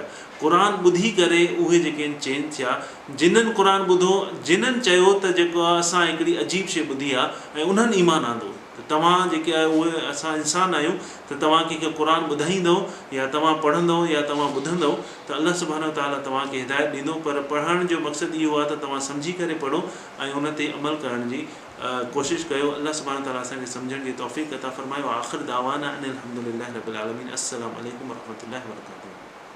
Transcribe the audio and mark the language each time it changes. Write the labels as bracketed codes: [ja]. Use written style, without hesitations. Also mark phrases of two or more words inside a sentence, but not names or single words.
[sd] क़ुर ॿुधी करे उहे जेके आहिनि चेंज थिया। जिन्हनि क़ुर ॿुधो, जिन्हनि चयो त जेको आहे असां हिकिड़ी अजीब शइ ॿुधी आहे ऐं उन्हनि ईमान आंदो, त तव्हां जेके आहे उहे असां इंसान आहियूं त तव्हां कंहिंखे क़ुर ॿुधाईंदव या तव्हां पढ़ंदव या तव्हां ॿुधंदव त अल्लाह [ar] سبحانه وتعالى [sd] तव्हांखे हिदायत ॾींदो। पर पढ़ण जो मक़सदु इहो आहे त तव्हां सम्झी करे पढ़ो ऐं उन ते अमल करण जी कोशिशि कयो। अल्लाह [ar] سبحانه وتعالى [sd] असांखे सम्झण जी तौफ़ीक़ अता फ़रमाए। [ar] وآخر دعوانا أن الحمد لله رب العالمين. السلام عليكم ورحمة الله وبركاته.